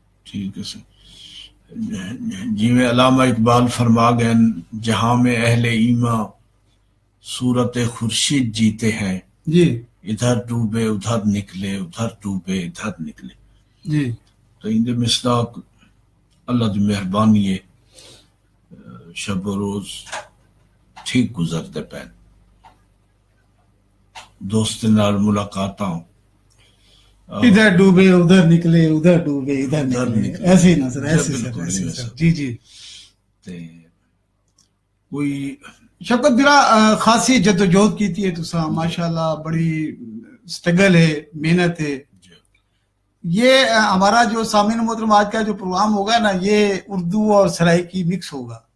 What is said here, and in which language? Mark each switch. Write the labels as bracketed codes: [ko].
[ur] ٹھیک ہے سر۔ جی میں علامہ اقبال فرما گئے، جہاں میں اہل ایمان صورت خورشید جیتے ہیں، جی ادھر ڈوبے ادھر نکلے، ادھر ڈوبے ادھر نکلے۔ جی۔ [skr] تو ان دے مصداق اللہ دی مہربانی ہے، شب و روز ٹھیک گزرتے پین، دوست نال ملاقاتاں، [ur] ادھر ڈوبے ادھر نکلے، ادھر ڈوبے ادھر نکلے، ایسے ہی نا سر؟ ایسے سر۔ جی جی۔ کوئی [skr] شفقت برا خاصی جدوجہد کیتی ہے تساں، ماشاءاللہ بڑی سٹرگل ہے، محنت ہے۔ [ur] یہ ہمارا جو سامعین محترم آج کا جو پروگرام ہوگا نا، یہ اردو اور سرائکی مکس ہوگا۔